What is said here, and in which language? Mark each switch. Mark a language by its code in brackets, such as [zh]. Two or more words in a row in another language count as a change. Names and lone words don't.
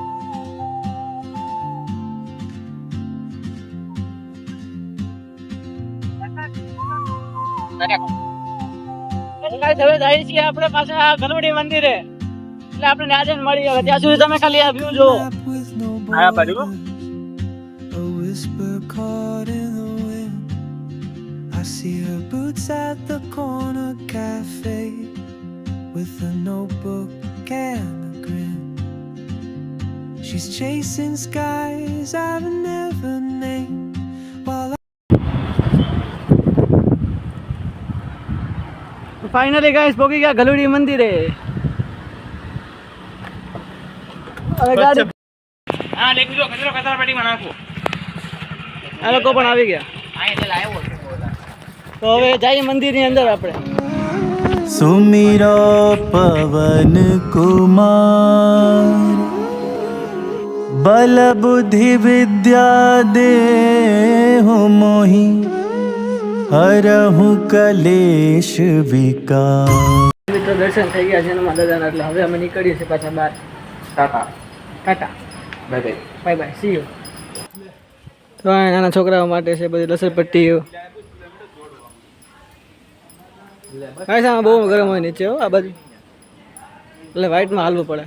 [gu] ગાઈસ હવે જઈએ છીએ આપણે પાછા ગલુડી મંદિરે, એટલે આપણે ત્યાં જઈને મળીએ। હવે ત્યાં સુધી તમે ખાલી આ વ્યૂ જુઓ। આ બાજુ [en] A whisper caught in the wind. I see her boots at the corner cafe with a notebook and a grin. She's chasing skies I've never named while [gu] ફાઇનલી ગાઈસ પહોંચી ગયા ગલુડી મંદિરે। હવે ગાડી હા લેખી દો, કચરો કચરા પેટીમાં નાખો। આ લોકો પણ આવી ગયા, તો હવે જઈએ મંદિરની અંદર આપણે। [awa] सुमिरो पवन कुमार बल बुद्धि विद्या देहु मोहि हरहु कलेश विकार। [gu] મિત્રો દર્શન થઈ ગયા છે એમાં દાદાના, એટલે હવે અમે નીકળીએ છીએ પાછા બહાર। ટાટા ટાટા, [en] bye bye bye bye, see you. [gu] તો આ નાના છોકરાઓ માટે છે બધી લસરપટ્ટીઓ। કાંઈ સામે બહુ ગરમ હોય નીચે હો આ બાજુ, એટલે વ્હાઇટમાં હાલવું પડે।